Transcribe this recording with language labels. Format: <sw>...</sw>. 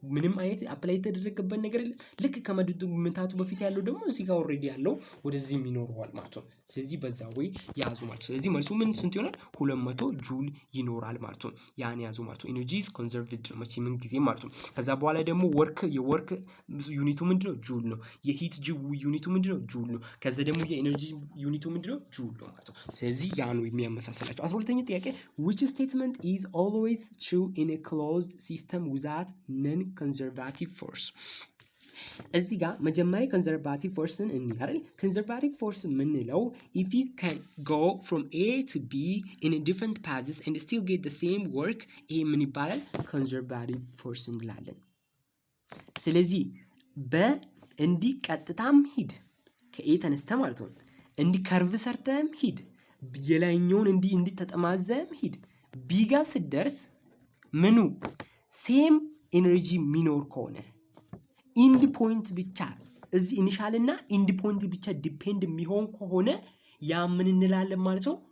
<am>ምንም አይነት አፕላይ የተደረገበት ነገር የለም። ልክ ከመምታቱ በፊት ያለው ደግሞ እዚህ ጋር ኦልሬዲ ያለው ወደዚህ ይኖረዋል ማለት ነው። ስለዚህ በዛ ወይ ያዙ ማለት ነው። ስለዚህ መልሱ ምን ስንት ይሆናል? 200 ጁል ይኖራል ማለት ነው። ያን ያዙ ማለት ነው። ኤነርጂ ኢዝ ኮንሰርቭድ መቼ ምን ጊዜ ማለት ነው። ከዛ በኋላ ደግሞ የወርክ ዩኒቱ ምንድነው? ጁል ነው። የሂት ዩኒቱ ምንድነው? ጁል ነው። ከዛ ደግሞ የኤነርጂ ዩኒቱ ምንድነው? ጁል ነው ማለት ነው። ስለዚህ ያ ነው የሚያመሳሰላቸው። 12ኛ ጥያቄ</am> <en>which statement is always true in a closed system without non-conservative force?</en> <am>እዚህ ጋር መጀመሪያ ኮንዘርቫቲቭ ፎርስን እንይዛለን። ኮንዘርቫቲቭ ፎርስ የምንለው</am> <en>if you can go from A to B in a different paths and still get the same work</en> <am>ይሄ ምን ይባላል? ኮንዘርቫቲቭ ፎርስ እንላለን። ስለዚህ እንዲህ ቀጥታም ሂድ ከኤ ተነስተ ማለት ነው። እንዲህ ከርቭ ሰርተም ሂድ፣ የላይኛውን እንዲህ ተጠማዘም ሂድ፣ ቢጋ ስደርስ ምኑ ሴም ኤነርጂ ሚኖር ከሆነ ኢንዲ ፖይንት ብቻ እዚህ ኢኒሻል እና ኢንዲ ፖይንት ብቻ ዲፔንድ የሚሆን ከሆነ ያ ምን እንላለን ማለት ነው?</am>